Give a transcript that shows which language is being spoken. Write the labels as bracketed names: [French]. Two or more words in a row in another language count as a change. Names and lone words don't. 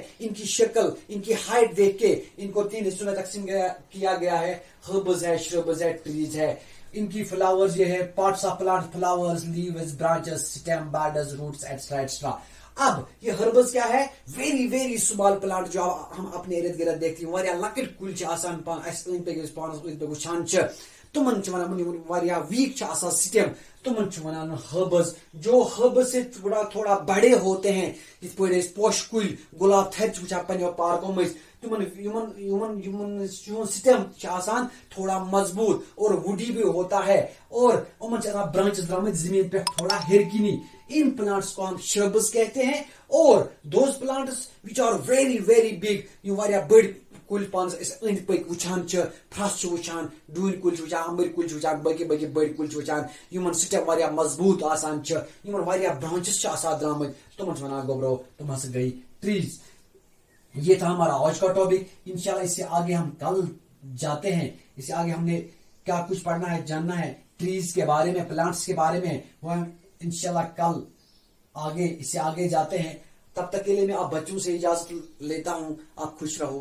[Hindi] इनकी शक्ल, इनकी हाइट देख के इनको 3 हिस्सों में तकसीम किया गया है। हर्ब्स है, श्रब्स है, ट्रीज है। इनकी फ्लावर्स ये है, [English] parts of plant, flowers, leaves, branches, stem, buds, roots, extra extra. [Hindi] अब ये हर्बस क्या है? [English] very very small plant [Hindi] जो हम अपने इर्द गिर्द देखते हैं, [Kashmiri] वारिया लकट कुल आसान वुचान तुमन वारिया [English] weak stem, [Kashmiri] तुमन वनान हर्बस। [Hindi] जो हर्बस से थोड़ा बड़े होते हैं, इस पे [Kashmiri] पोश कुल, गुलाब थर वुचान [Hindi] पन्ने पार्कों में, स्टेम आसान थोड़ा मजबूत और वुडी भी होता है, और ब्रांचेस द्रामत जमीन पे थोड़ा हिरकिनी। इन प्लांट्स को हम श्रब्स कहते हैं। [Kashmiri] और [English] those plants which are very very big, [Kashmiri] यू वारिया बड़ कुल पान अंद पक वुचान, फ्रस वुचान, डून कुल वुचान, अम्बर कुल वुचान, बकी बकी बड़ कुल वुचान, युमन स्टेम वारिया मजबूत आसान, युमन वारिया ब्रांचेस आसान द्रामत, तुमन वनान गोब्रो तुम हस गई ट्रीज। [Hindi] ये था हमारा आज का टॉपिक। इंशाल्लाह इससे आगे हम कल जाते हैं। इससे आगे हमने क्या कुछ पढ़ना है, जानना है ट्रीज के बारे में, प्लांट्स के बारे में, वो हम इंशाल्लाह कल आगे इससे आगे जाते हैं। तब तक के लिए मैं आप बच्चों से इजाजत लेता हूं।